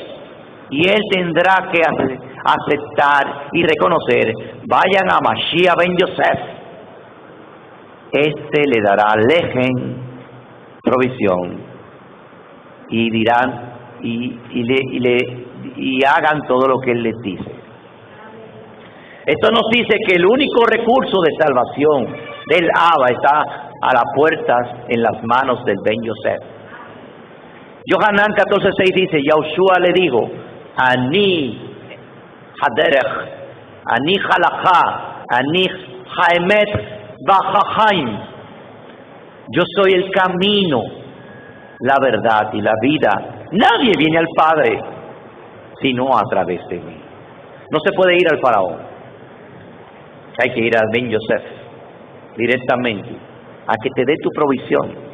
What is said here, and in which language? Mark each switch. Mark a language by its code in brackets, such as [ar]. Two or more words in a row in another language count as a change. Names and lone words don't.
[es] Y él tendrá que aceptar y reconocer: vayan a Mashiach ben Yosef, este le dará lejem, provisión, y dirán y hagan todo lo que él les dice. Esto nos dice que el único recurso de salvación del Abba está a las puertas, en las manos del ben Yosef. Yohanan 14:6 dice: Yahushua le dijo: [he] אני הדרך, אני הלכה, אני האמת והחיים. [es] Yo soy el camino, la verdad y la vida. Nadie viene al Padre sino a través de mí. No se puede ir al faraón. Hay que ir al ben Yosef directamente, a que te dé tu provisión.